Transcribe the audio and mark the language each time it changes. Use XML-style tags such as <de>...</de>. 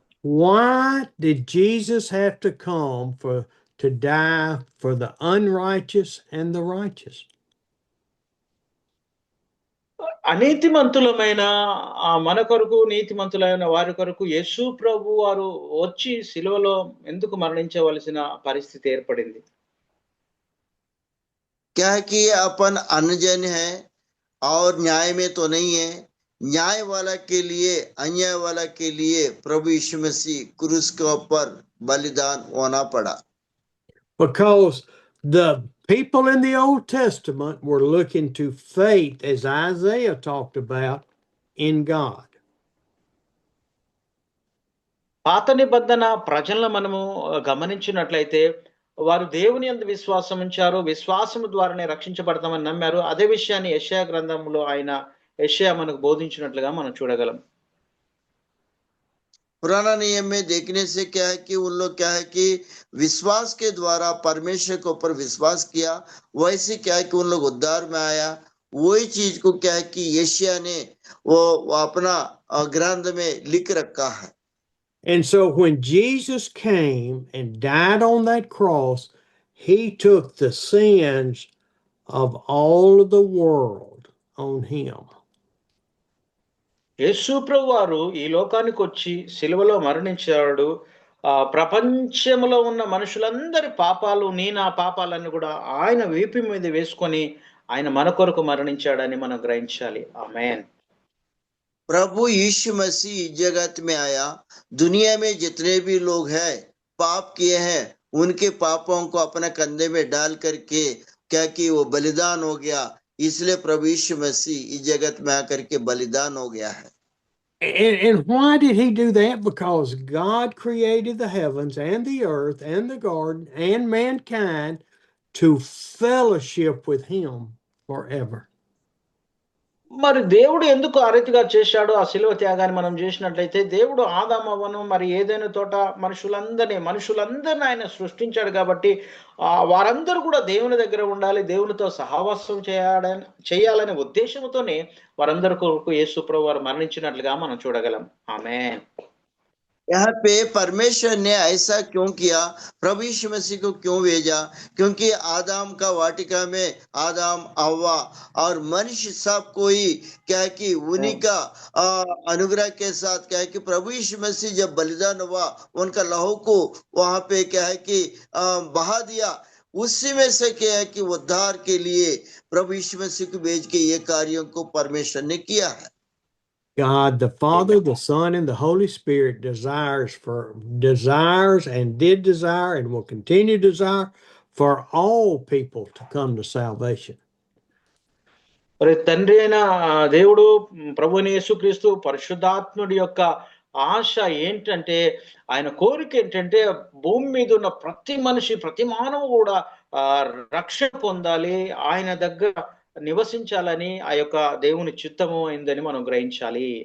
<en>Why did Jesus have to come to die for the unrighteous and the righteous?</en> <te>అనీతిమంతులమైన మన కొరకు నీతిమంతులైన వారి కొరకు యేసు ప్రభు వారు వచ్చి సిలువలో ఎందుకు మరణించవలసిన పరిస్థితి ఏర్పడింది?</te> <hi>क्या है कि अपन अनजन है और न्याय में तो नहीं है, न्याय वाला के लिए अन्याय वाला के लिए प्रभु यीशु मसीह क्रूस के ऊपर बलिदान होना पड़ा।</hi> <en>Because the people in the Old Testament were looking to faith, as Isaiah talked about, in God.</en> <te>పాత నిబంధన ప్రజలను మనము గమనించినట్లయితే వారు దేవుని యందు విశ్వాసం ఉంచారు, విశ్వాసము ద్వారానే రక్షించబడతామని నమ్మారు. అదే విషయాన్ని యెషయా గ్రంథంలో యెషయా మనకు బోధించినట్లుగా మనం చూడగలం.</te> <hi>पुराना नियम में देखने से क्या है कि उन लोग क्या है कि विश्वास के द्वारा परमेश्वर के ऊपर विश्वास किया, वैसे क्या है कि उन लोग उद्धार में आया। वही चीज को क्या है कि यशायाह ने वो अपना ग्रंथ में लिख रखा है।</hi> <en>And so when Jesus came and died on that cross, he took the sins of all of the world on him.</en> <te>యేసు ప్రభు వారు ఈ లోకానికి వచ్చి సిలువలో మరణించాడు. ప్రపంచంలో ఉన్న మనుషులందరి పాపాలు, నా పాపాలన్నీ కూడా ఆయన వీపు మీద వేసుకొని ఆయన మన కొరకు మరణించాడని మనం గ్రహించాలి. ఆమేన్.</te> <hi>प्रभु यीशु मसीह इस जगत में आया, दुनिया में जितने भी लोग हैं पाप किए हैं उनके पापों को अपने कंधे में डाल करके क्या कि वो बलिदान हो गया। इसलिए प्रभु यीशु मसीह इस जगत में आकर के बलिदान हो गया है।</hi> <en>And why did he do that? Because God created the heavens and the earth and the garden and mankind to fellowship with him forever.</en> <te>మరి దేవుడు ఎందుకు ఆ రీతిగా చేశాడు? ఆ శిలువ త్యాగాన్ని మనం చేసినట్లయితే దేవుడు ఆదాము అవ్వను మరి ఏదైనా తోట మనుషులందరినీ ఆయన సృష్టించాడు కాబట్టి వారందరూ కూడా దేవుని దగ్గర ఉండాలి, దేవునితో సహవాసం చేయాలనే ఉద్దేశంతోనే వారందరి కొరకు యేసు ప్రభు వారు మరణించినట్లుగా మనం చూడగలం. ఆమేన్.</te> <hi>यहाँ पे परमेश्वर ने ऐसा क्यों किया, प्रभु यीशु मसीह को क्यों भेजा? क्योंकि आदम का वाटिका में आदम, हव्वा और मनुष्य सब कोई क्या है कि उन्हीं का अनुग्रह के साथ क्या है कि प्रभु यीशु मसीह जब बलिदान हुआ उनका लहू को वहां पे क्या है कि बहा दिया। उसी में से क्या है कि उद्धार के लिए प्रभु यीशु मसीह को भेज के ये कार्यों को परमेश्वर ने किया है।</hi> <en>God the Father, the Son, and the Holy Spirit desires and did desire and will continue to desire for all people to come to salvation.</en> <te>మరి తండ్రి అయిన దేవుడు, ప్రభువైన యేసుక్రీస్తు, పరిశుద్ధాత్ముడి యొక్క ఆశ ఏంటంటే, ఆయన కోరిక ఏంటంటే భూమి మీద ఉన్న ప్రతి మనిషి, ప్రతి మానవు కూడా రక్షణ పొందాలి, ఆయన దగ్గర నివసించాలని ఆ యొక్క దేవుని చిత్తము అయిందని మనం గ్రహించాలి.</te>